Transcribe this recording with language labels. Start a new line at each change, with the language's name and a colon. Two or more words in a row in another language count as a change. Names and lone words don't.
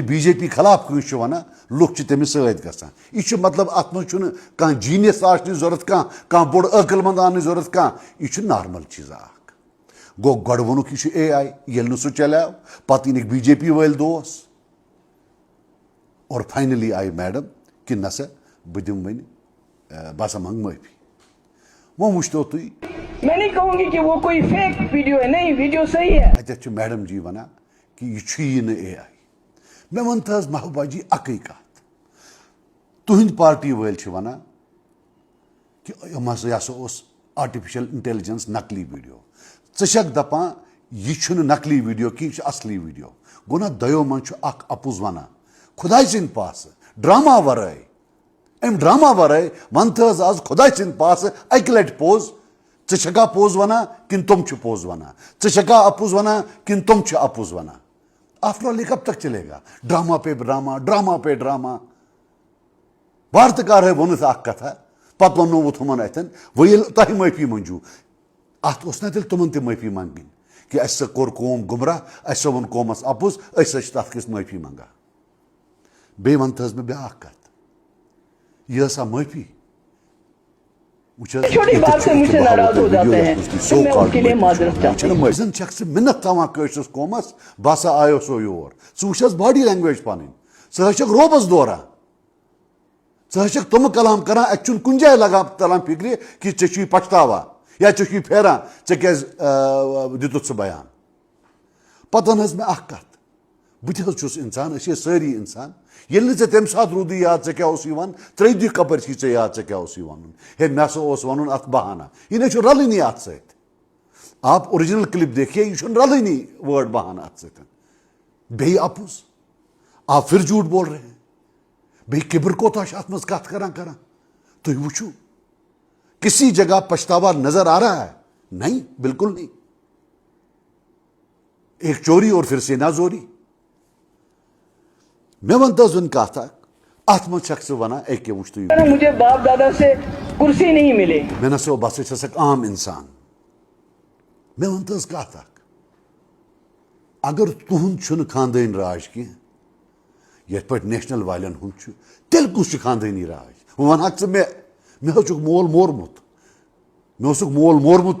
Kashmiri: بی جے پی خلاف کٲنٛسہِ چھُ ونان لُکھ چھِ تٔمِس سۭتۍ گژھان یہِ چھُ مطلب اتھ منٛز چھُنہٕ کانٛہہ جیٖنیس آسنٕچ ضروٗرت کانٛہہ بوٚڑ عٲقل منٛد آنٕچ ضروٗرت کانٛہہ یہِ چھُ نارمل چیٖزا اکھ گوٚو گۄڈٕ ووٚنُکھ یہِ چھُ اے آی ییٚلہِ نہٕ سُہ چلیو پتہٕ أنِکھ بی جے پی وٲلۍ دوس اور فاینلی آیہِ میڈم کہِ نسا بہٕ دِمہٕ وۄنۍ بہٕ ہسا منٛگہٕ معٲفی وۄنۍ وٕچھتو تُہۍ
Urdu: میں نہیں کہوں گی کہ وہ کوئی فیک ویڈیو ہے نہیں ویڈیو صحیح ہے
Kashmiri: اتٮ۪تھ چھُ میڈم جی ونان کہِ یہِ چھُیی نہٕ اے آی مےٚ ووٚن تہٕ حظ محبوبہ جی اکٕے کتھ تُہنٛدۍ پارٹی وٲلۍ چھِ ونان کہِ یِم ہسا یہِ ہسا اوس
English: artificial intelligence
Kashmiri: نقلی ویڈیو ژٕ چھکھ دپان یہِ چھُنہٕ نقلی ویڈیو کینٛہہ یہِ چھُ اصلی ویڈیو گوٚو نا دۄیو منٛز چھُ اکھ اپُز ونان خۄداے سٕنٛدۍ پاسہٕ ڈراما ورٲے امہِ ڈراما ورٲے ون تہٕ حظ آز خۄداے سٕنٛدۍ پاسہٕ اکہِ لٹہِ پوٚز ژٕ چھکھا پوٚز ونان کِنہٕ تِم چھِ پوٚز ونان ژٕ چھکھا اپُز ونان کِنہٕ تِم چھِ اپُز ونان
English: after all
Urdu: یہ کب تک چلے گا ڈراما پہ ڈراما
Kashmiri: ڈراما پہ ڈراما وارتٕکار ہے ووٚنُتھ اکھ کتھا پتہٕ وننووُتھ ہُمن اتھٮ۪ن وۄنۍ ییٚلہِ تۄہہِ معٲفی منٛجو اتھ اوس نا تیٚلہِ تِمن تہِ معٲفی منٛگٕنۍ کہِ اسہِ سا کوٚر قوم گُمراہ اسہِ سا ووٚن قومس اپُز أسۍ ہسا چھِ تتھ کِژھ معٲفی منٛگان بیٚیہِ ونہٕ تہٕ حظ مےٚ بیٛاکھ کتھ یہ ٲسا معٲفی
Urdu: چھوٹی بات سے مجھ سے ناراض ہو جاتے ہیں پھر میں اس کے لیے معذرت چاہتا ہوں
Kashmiri: زن چھکھ ژٕ مِنت تھاوان کٲشرِس قومس بہٕ ہسا آیوسو یور ژٕ وٕچھ حظ
English: body language
Kashmiri: پنٕنۍ ژٕ حظ چھکھ روبس دوران ژٕ حظ چھکھ تِمہٕ کلام کران اتہِ چھُنہٕ کُنہِ جایہِ لگان تران فکرِ کہِ ژےٚ چھُے پچھتاوان یا ژےٚ چھُے پھیران ژےٚ کیازِ دِتُتھ سُہ بیان پتہٕ ون حظ مےٚ اکھ کتھ بہٕ تہِ حظ چھُس انسان أسۍ چھِ سٲری انسان ییٚلہِ نہٕ ژےٚ تمہِ ساتہٕ روٗدٕے یاد ژےٚ کیٛاہ اوس یِوان ترٛیٚیہِ دۄہہِ کپٲرۍ چھی ژےٚ یاد ژےٚ کیٛاہ اوس وَنُن ہے مےٚ ہسا اوس وَنُن اتھ بہانہ یہِ نَے چھُ رلٲنی اتھ سۭتۍ
Urdu: آپ اوٚرجنل کلپ دیکھیے
Kashmiri: یہِ چھُنہٕ رلٲنی وٲڈ بہانہ اتھ سۭتۍ بیٚیہِ اپُز
Urdu: آپ پھر جھوٹ بول رہے ہیں
Kashmiri: بیٚیہِ کِبر کوتاہ چھُ اتھ منٛز کتھ کران تُہۍ وٕچھِو
Urdu: کسی جگہ پچھتاوا نظر آ رہا ہے نہیں بالکل نہیں ایک چوری اور پھر سے نہ زوری
Kashmiri: مےٚ وَن تہٕ حظ وۄنۍ کتھ اکھ اتھ منٛز چھکھ ژٕ ونان ایٚکے وٕچھ تُہۍ
Urdu: مجھے باپ دادا سے کرسی نہیں ملی
Kashmiri: مےٚ نسا بہٕ ہسا چھَسکھ عام انسان مےٚ وَن تہٕ حظ کتھ اکھ اگر تُہُنٛد چھُنہٕ خاندٲنی راج کینٛہہ یتھ پٲٹھۍ نیشنل والٮ۪ن ہُنٛد چھُ تیٚلہِ کُس چھُ خاندٲنی راج وۄنۍ ونہکھ ژٕ مےٚ حظ چھُکھ مول مورمُت مےٚ اوسُکھ مول مورمُت